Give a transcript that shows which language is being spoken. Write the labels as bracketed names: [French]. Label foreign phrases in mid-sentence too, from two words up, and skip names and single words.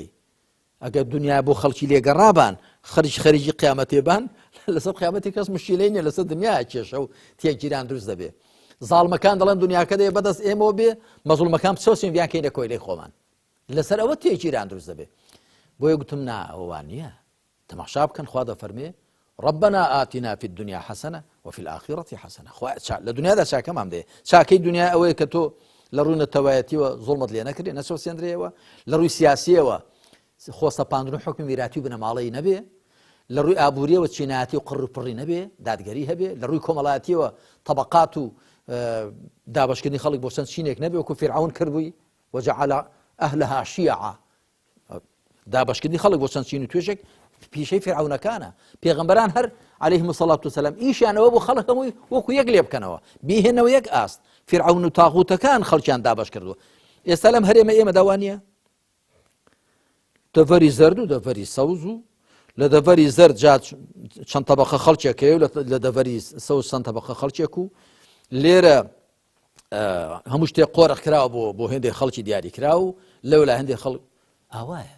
[Central Kurdish] ئەگەر دنیا بۆ خەڵکی لێگەڕابان خەریجی قیامەتێبان لەسەر قیامەتی کەس مشکلەی نیە، لەسەر دنیا کێشە و تێکگیران دروست دەبێ. زاڵمەکان دەڵێن دنیاکە دەیە بەدەست ئێمەوە بێ، مەزڵومەکان بچۆسین بیان کەینە کۆیلەی خۆمان، لەسەر ئەوە تێکگیران دروست دەبێ. بۆیە گوتم نا ئەوان نییە. تەماشا بکەن خوا دەفەرمێ [Arabic] ربنا آتنا في الدنيا حسنة وفي الآخرة حسنة. [Central Kurdish] لە دنیادا چاکەمان دێ، چاکەی دنیا ئەوەیە کە تۆ لە ڕووی نەتەوایەتیەوە زوڵمت لێ نەکردێ، نەچۆسێندرێەوە، لە ڕووی سیاسیەوە خۆسەپاندن و حکمی میراتی و بنەماڵەیی نەبێ، لە ڕووی ئابووریەوە چینایەتی و قڕ و پڕی نەبێ، دادگەری هەبێ، لە ڕووی کۆمەڵایەتیەوە طەبەقات و دابەشکردنی خەڵک بۆ چەند چینێک نەبێ، وەکو فیرعون کردبووی [Arabic] وجعل أهلها شيعا، [Central Kurdish] دابەشکردنی خەڵک بۆ چەند چین و توێژێک پیشەی فیرعونەکانە. پێغەمبەران هەر [Arabic] عەلەیهیمو السەڵات وەسەلام [Central Kurdish] ئیشیانەوە بۆ خەڵک هەمووی وەکو یەک لێ بکەنەوە، بیهێنەوە یەک ئاست. فیرعون و تاغوتەکان خەڵکیان دابەش کردووە. ئێستا لەم هەرێمە ئێمە داوا نییە دەڤەری زەرد و دەڤەری سەوز و لە دەڤەری زەرد جات چەند تەبەقە خەڵکێک هەیە و لە دەڤەری سەوز چەند تەبەقە خەڵکێک و لێرە هەموو شتێک قۆرەخ کراوە بۆ هێندێک خەڵکی دیاری کراو و لەولا هێندێک خەڵک ئاوایە.